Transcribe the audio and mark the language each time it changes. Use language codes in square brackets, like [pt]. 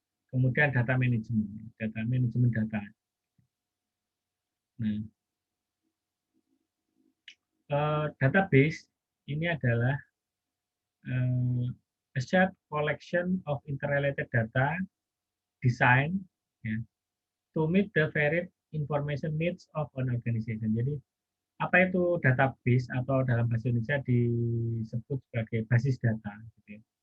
[id] Kemudian data manajemen data. Nah, database ini adalah [en] a shared collection of interrelated data design ya, to meet the varied information needs of an organization. [id] Jadi apa itu database atau dalam bahasa Indonesia disebut sebagai basis data, gitu ya.